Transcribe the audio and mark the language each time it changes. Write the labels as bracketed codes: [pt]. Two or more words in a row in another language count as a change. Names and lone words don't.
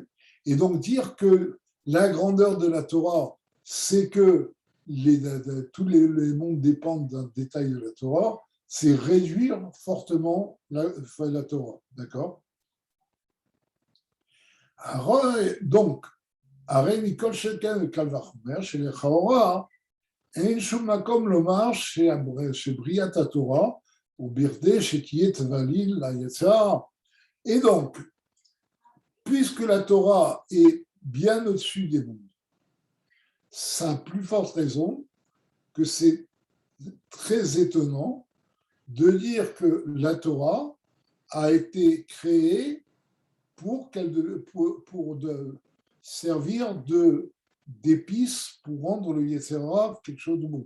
[fr] Et donc dire que la grandeur de la Torah, c'est que tous les mondes dépendent d'un détail de la Torah, c'est réduire fortement la Torah. D'accord? Donc, [he] הרי מכל שכן וקל וחומר שלכאורה אין שום מקום לומר שבריאת התורה הוא בכדי שתהיה תבליל ליצר. [fr] Et donc, puisque la Torah est bien au-dessus des mondes, ça a plus forte raison que c'est très étonnant de dire que la Torah a été créée pour servir d'épice pour rendre le [he] יצר הרע [fr] quelque chose de bon.